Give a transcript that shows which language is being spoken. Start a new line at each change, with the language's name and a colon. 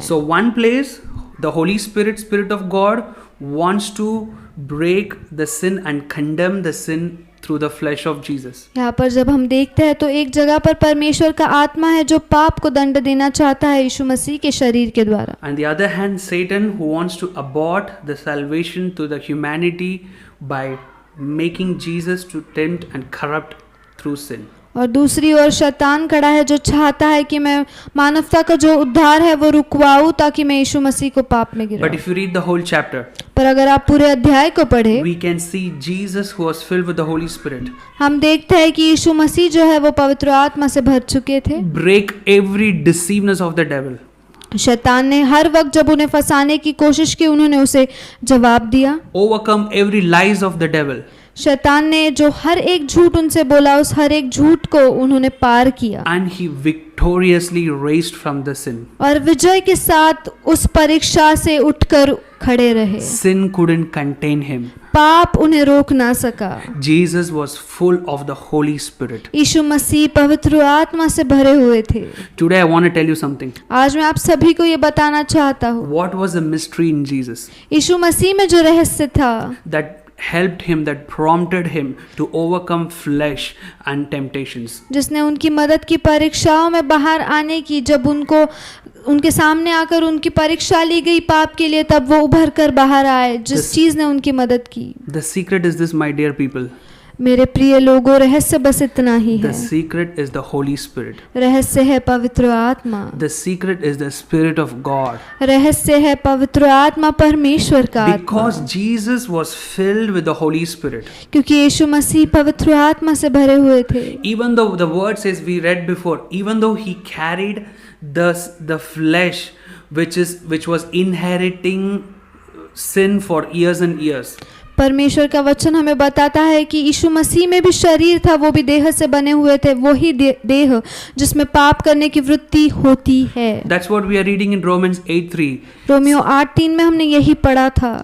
English: So one place, the Holy Spirit, Spirit of God, wants to break the sin and condemn the sin through the flesh of Jesus.
Hindi: यहाँ पर जब हम देखते हैं तो एक जगह पर परमेश्वर का आत्मा है जो पाप को दंड देना चाहता है यीशु मसीह के शरीर के द्वारा।
English: On the other hand, Satan, who wants to abort the salvation to the humanity by making Jesus to tempt and corrupt through sin.
Hindi: और दूसरी ओर शैतान खड़ा है जो चाहता है कि मैं मानवता का जो उद्धार है वो रुकवाऊं ताकि मैं यीशु मसीह को पाप में
English: But
Hindi: गिराऊं।
English: if you read the whole chapter,
Hindi: पर अगर आप पूरे अध्याय को पढ़े,
English: we can see Jesus who was filled with the Holy Spirit
Hindi: हम देखते हैं कि यीशु मसीह जो है वो पवित्र आत्मा से भर चुके थे।
English: break every deceiveness of the devil.
Hindi: शैतान ने हर वक्त जब उन्हें फंसाने की कोशिश की, उन्होंने उसे जवाब दिया।
English: Overcome every lies of the devil.
Hindi: शैतान ने जो हर एक झूठ उनसे बोला, उस हर एक झूठ को उन्होंने पार किया
English: And he victoriously raised from the sin.
Hindi: और विजय के साथ उस परीक्षा से उठकर खड़े रहे।
English: Sin couldn't contain him.
Hindi: पाप उन्हें रोक ना सका।
English: Jesus was full of the Holy Spirit.
Hindi: यीशु मसीह पवित्र आत्मा से भरे हुए थे।
English: Today I want to tell you something.
Hindi: आज मैं आप सभी को ये बताना चाहता हूँ,
English: What was the mystery in Jesus
Hindi: यीशु मसीह में जो रहस्य था
English: that helped him, that prompted him to overcome flesh and temptations?
Hindi: जिसने उनकी मदद की परीक्षाओं में बाहर आने की, जब उनके सामने आकर उनकी परीक्षा ली गई पाप के लिए, तब वो उभर कर बाहर आए, जिस चीज ने उनकी मदद की।
English: The secret is this, my dear people.
Hindi: मेरे प्रिय लोगों, रहस्य बस इतना ही
English: The
Hindi: है।
English: secret is the Holy Spirit.
Hindi: रहस्य है पवित्र आत्मा।
English: The secret is the Spirit of God.
Hindi: रहस्य है पवित्र आत्मा, परमेश्वर का आत्मा।
English: Because Jesus was filled with the Holy Spirit.
Hindi: क्योंकि यीशु मसीह पवित्र आत्मा से भरे हुए थे।
English: Even though the word says, we read before, even though he carried the flesh which was inheriting sin for years and years.
Hindi: परमेश्वर का वचन हमें बताता है कि यीशु मसीह में भी शरीर था, वो भी देह से बने हुए थे, वही देह जिसमें पाप करने की वृत्ति होती है।
English: That's what we are reading in Romans 8:3.
Hindi: Romeo 8:3 में हमने यही पढ़ा था।